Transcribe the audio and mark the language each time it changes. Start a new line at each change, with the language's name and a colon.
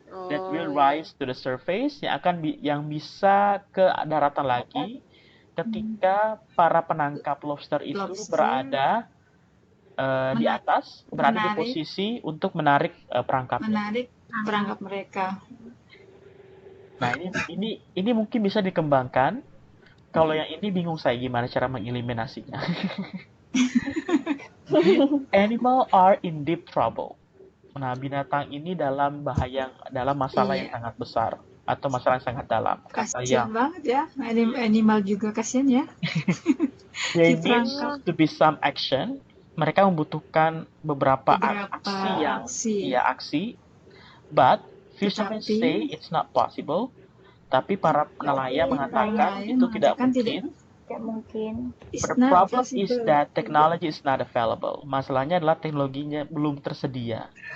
English: That will rise to the surface
Indonesian: yang akan yang bisa ke daratan lagi ketika para penangkap lobster itu berada di atas, berada di posisi untuk menarik perangkapnya. Menarik perangkap mereka. Nah, ini mungkin bisa dikembangkan. Kalau yang ini bingung saya gimana cara mengeliminasinya.
English: Animal are in deep trouble.
Indonesian: Nah, binatang ini dalam masalah yang sangat besar atau masalah yang sangat dalam. Kasian banget ya, animal juga kasian ya.
English: There needs to be some action.
Indonesian: Mereka membutuhkan beberapa aksi.
English: But fishermen say it's not possible.
Indonesian: Tapi para nelayan mengatakan itu tidak mungkin.
English: The problem is that technology is not available.
Indonesian: Masalahnya adalah teknologinya belum tersedia.